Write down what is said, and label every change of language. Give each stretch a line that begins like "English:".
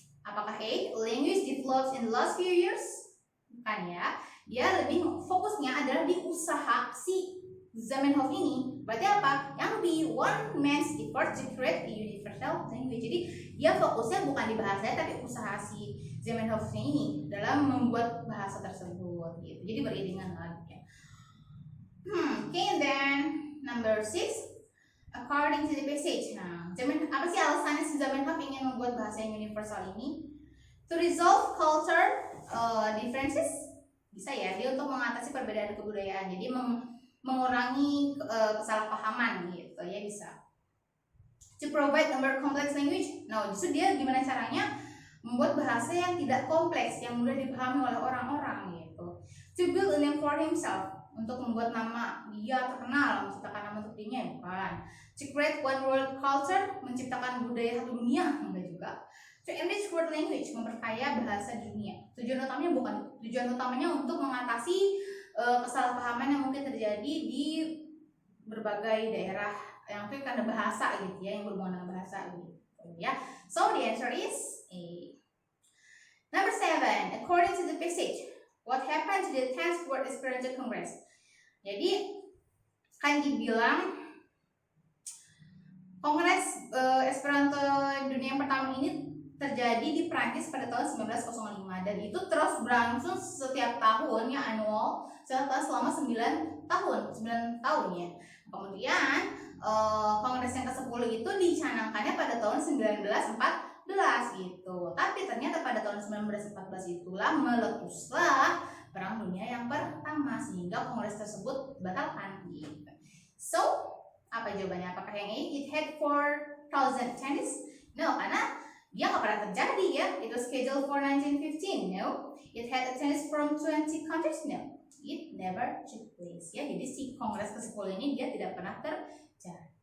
Indonesian: Apakah
English: A, language developed in the last few years?
Indonesian: Bukan ya. Dia lebih fokusnya adalah di usaha si Zamenhof ini. Berarti apa? Yang B,
English: one man's effort to create a universal language.
Indonesian: Jadi dia fokusnya bukan di bahasanya, tapi usaha si Zamenhof ini dalam membuat bahasa tersebut gitu. Jadi beriringan lagi ya.
English: Okay, and then number 6, according to the passage.
Indonesian: Nah, apa sih alasannya si Zamenhof ingin membuat bahasa yang universal ini?
English: To resolve culture differences.
Indonesian: Bisa ya, dia untuk mengatasi perbedaan kebudayaan. Jadi mengurangi kesalahpahaman gitu ya, bisa.
English: To provide a more complex language.
Indonesian: Nah, justru dia gimana caranya membuat bahasa yang tidak kompleks, yang mudah dipahami oleh orang-orang gitu.
English: To build a name for himself.
Indonesian: Untuk membuat nama dia terkenal, menciptakan nama untuk dirinya, bukan.
English: To create one world culture,
Indonesian: menciptakan budaya satu dunia, enggak juga.
English: To enrich world language,
Indonesian: memperkaya bahasa dunia. Tujuan utamanya untuk mengatasi kesalahpahaman yang mungkin terjadi di berbagai daerah yang mungkin karena bahasa gitu ya, yang berhubungan dengan bahasa gitu ya.
English: So the answer is A. Number 7, according to the passage, what happened to the 10th World Esperanto Congress?
Indonesian: Jadi kan dibilang Kongres Esperanto dunia yang pertama ini terjadi di Prancis pada tahun 1905 dan itu terus berlangsung setiap tahun ya, annual selama 9 tahun ya. Kemudian Kongres yang ke-10 itu dicanangkannya pada tahun 1914 gitu. Tapi ternyata pada tahun 1914 itulah meletuslah Perang Dunia yang pertama sehingga kongres tersebut batalkan gitu.
English: So,
Indonesian: apa jawabannya? Apakah yang
English: A, it had 4,000 attendees? No,
Indonesian: karena dia nggak pernah terjadi ya.
English: It was scheduled for 1915. No. It had attendees from 20 countries. No. It never took place.
Indonesian: Ya, jadi si kongres ke-10 ini dia tidak pernah terjadi.